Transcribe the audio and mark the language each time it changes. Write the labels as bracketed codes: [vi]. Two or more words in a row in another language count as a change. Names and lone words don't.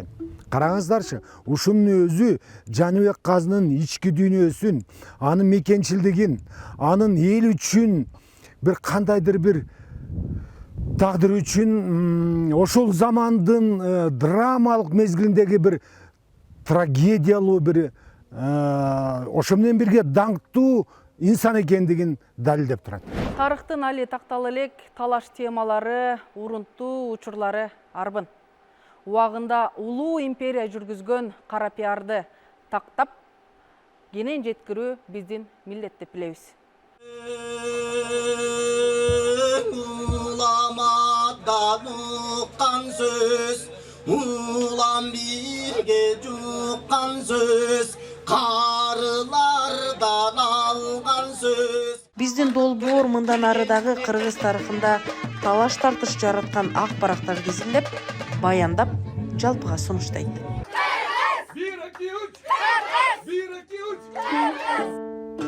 [ky] Караңыздарчы, ушунун өзү Жаныбек казынын ички дүйнөсүн, анын мекенчилдигин, анын эл үчүн бир кандайдыр бир тагдыр үчүн ошол замандын драмалык мезгилиндеги бир трагедиялуу бир ошо менен бирге даңктуу инсан экендигин далилдеп турат. Тарыхтын али такталы элек талаш темалары, урунттуу учурлары арбын. Убагында улуу империя жүргүзгөн кара пиарды тактап, кенен жеткирүү биздин милдеттик билебиз. Уламада нуккан сөз, улам бирге жуккан сөз, карылардан алган сөз. Биздин долбоор мындан арыдагы кыргыз тарыхында талаш тартыш жараткан ак барактар тизилеп, баяндап, жалпыга сунуштайт.